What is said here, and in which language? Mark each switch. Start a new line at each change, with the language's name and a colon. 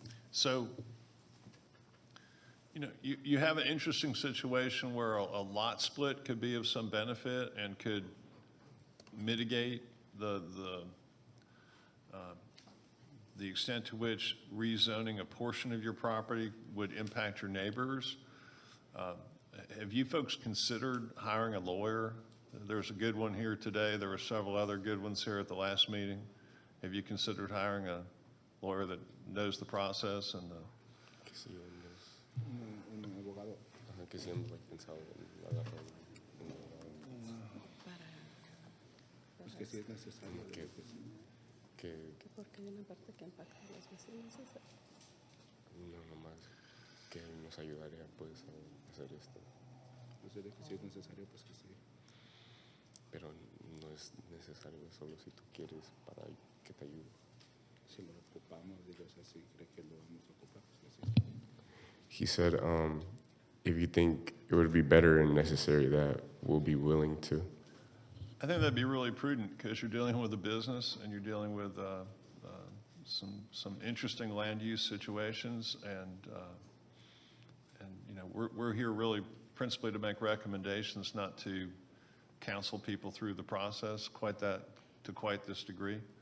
English: So, you know, you have an interesting situation where a lot split could be of some benefit and could mitigate the extent to which rezoning a portion of your property would impact your neighbors. Have you folks considered hiring a lawyer? There's a good one here today. There were several other good ones here at the last meeting. Have you considered hiring a lawyer that knows the process and
Spanish: Que sí hemos, Un abogado. ajá, que sí hemos like, pensado en agarrar un abogado. Pues que sí es necesario. Que, que Porque hay una parte que impacta a los vecinos. no nomás que nos ayudaría pues a hacer esto, Pues de que sí es necesario, pues que sí. pero no es necesario solo si tú quieres para que te ayude. Si lo ocupamos, digo, o sea, si cree que lo vamos a ocupar, pues que sí.
English: He said, if you think it would be better and necessary, that we'll be willing to. I think that'd be really prudent because you're dealing with a business and you're dealing with some interesting land use situations, and you know we're here really principally to make recommendations, not to counsel people through the process to quite this degree.